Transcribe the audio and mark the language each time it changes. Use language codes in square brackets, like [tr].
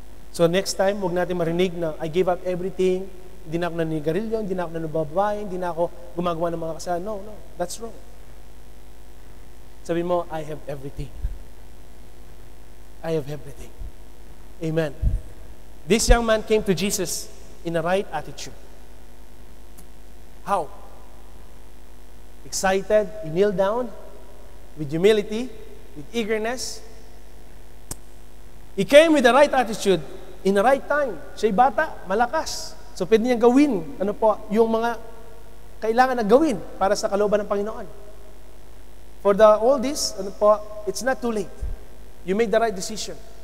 [tl] So next time, huwag natin marinig na [en] I gave up everything. [tl] Hindi na ako naninigarilyo, hindi na ako nanubabae, hindi na ako gumagawa ng mga kasalanan. [en] No, that's wrong. [tl] Sabi mo, [en] I have everything. I have everything. Amen. This young man came to Jesus in the right attitude. How? Excited, he kneeled down with humility, with eagerness. He came with the right attitude in the right time. [tl] Siya'y bata, malakas. So pwede niyang gawin, yung mga kailangan na gawin para sa kalooban ng Panginoon. [en] For all this, it's not too late. You made the right decision.